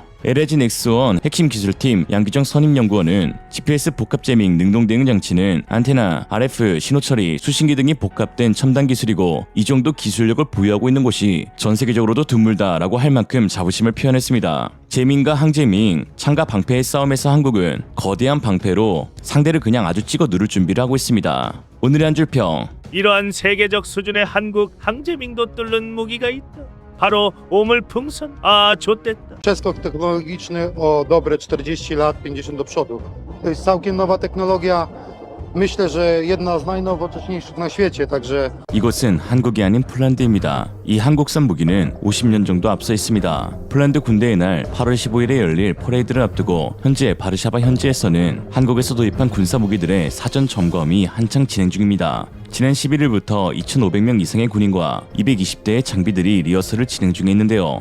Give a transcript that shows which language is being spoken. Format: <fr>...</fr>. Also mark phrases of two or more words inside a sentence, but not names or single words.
<ko>LIG 넥스원 핵심 기술팀 양기정 선임연구원은 GPS 복합 제밍 능동 대응 장치는 안테나, RF, 신호 처리, 수신기 등이 복합된 첨단 기술이고 이 정도 기술력을 보유하고 있는 곳이 전 세계적으로도 드물다라고 할 만큼 자부심을 표현했습니다. 제밍과 항제밍, 창과 방패의 싸움에서 한국은 거대한 방패로 상대를 그냥 아주 찍어 누를 준비를 하고 있습니다. 오늘의 한 줄 평. 이러한 세계적 수준의 한국 항제밍도 뚫는 무기가 있다. 바로 오물풍선. 아, 좋댔다.</ko> <pl>Przeskok technologiczny o dobre 40 lat, 50 do przodu. To jest całkiem nowa technologia. Myślę, że jedna z najnowocześniejszych na świecie, także</pl> <ko>이곳은 한국이 아닌 폴란드입니다. 이 한국산 무기는 50년 정도 앞서 있습니다. 폴란드 군대의 날 8월 15일에 열릴 퍼레이드를 앞두고 현재 바르샤바 현지에서는 한국에서 도입한 군사 무기들의 사전 점검이 한창 진행 중입니다. 지난 11일부터 2,500명 이상의 군인과 220대의 장비들이 리허설을 진행 중에 있는데요.</ko>